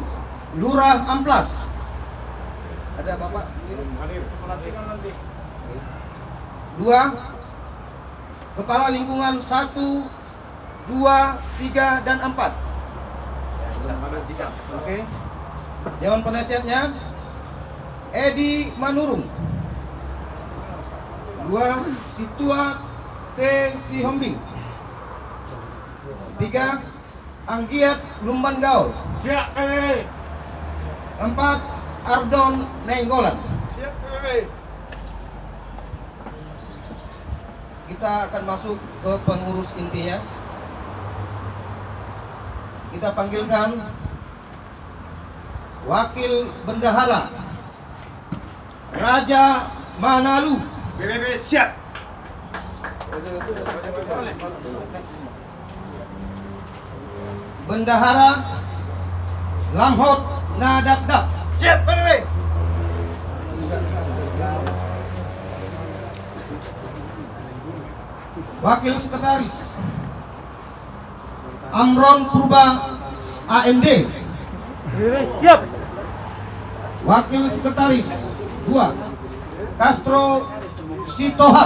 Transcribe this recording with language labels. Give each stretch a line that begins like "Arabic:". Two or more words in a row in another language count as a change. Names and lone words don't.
Indonesian: Lurah Amplas. Ada Bapak? Nanti. 2. Kepala Lingkungan 1, 2, 3, dan 4. Oke. Dewan Penasihatnya Edi Manurung. 2. Situa T. Sihombing. 3. Anggiat Lumban Gaul. Siap PBB. 4. Ardon Nenggolan. Siap PBB. Kita akan masuk ke pengurus intinya. Kita panggilkan Wakil Bendahara Raja Manalu. PBB siap. Bendahara Lamhot Nadakdak. Siap PBB. Wakil Sekretaris Amron Purba AMD. PBB siap. Wakil Sekretaris 2 Castro Sitohan.